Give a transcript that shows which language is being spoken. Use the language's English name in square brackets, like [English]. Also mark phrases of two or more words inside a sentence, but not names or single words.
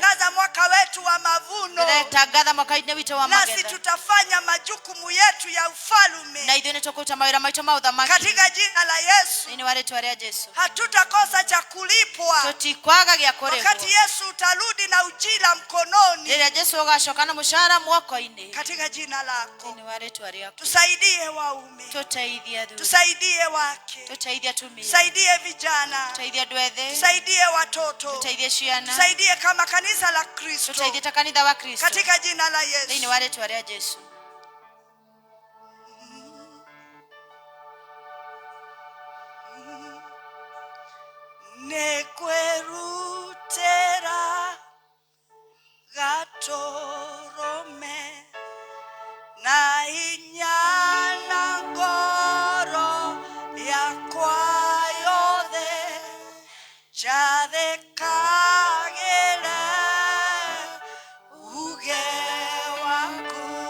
[Swahili] Tunatangaza mwaka wetu wa mavuno. [Kikuyu] Tũratangatha mwaka-inĩ [Swahili] nasi tutafanya majukumu yetu ya ufalume katika jina la Yesu. Hatutakosa cha kulipwa wakati Yesu utarudi na ujira mkononi katika jina lako. Tusaidie waume, tusaidie wake, tusaidie vijana, tusaidie watoto, tusaidie kama kanisa la Kristo katika jina la Yesu. [Kikuyu] Nekwerutera gatorome na inyana ngoro yakwa yothe jathekagĩra uge waku.